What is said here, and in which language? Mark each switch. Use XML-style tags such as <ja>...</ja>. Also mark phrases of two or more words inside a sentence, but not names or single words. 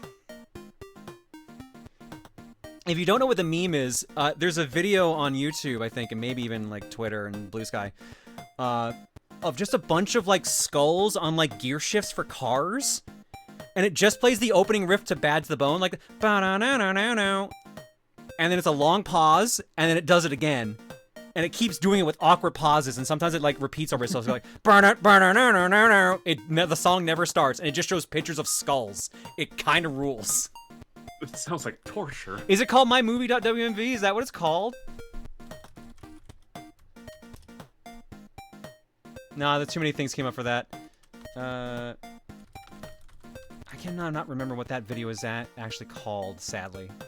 <en>If you don't know what the meme is, there's a video on YouTube, I think, and maybe even like Twitter and Blue Sky, of just a bunch of like skulls on like gear shifts for cars. And it just plays the opening riff to Bad to the Bone, like ba-na-na-na-na-na. And then it's a long pause, and then it does it again. And it keeps doing it with awkward pauses, and sometimes it like repeats over itself. So like ba-na-na-na-na-na-na. The song never starts, and it just shows pictures of skulls. It kind of rules. It sounds like torture. Is it called mymovie.wmv? Is that what it's called? Nah, there's too many things came up for that. I cannot remember what that video is actually called, sadly.</en>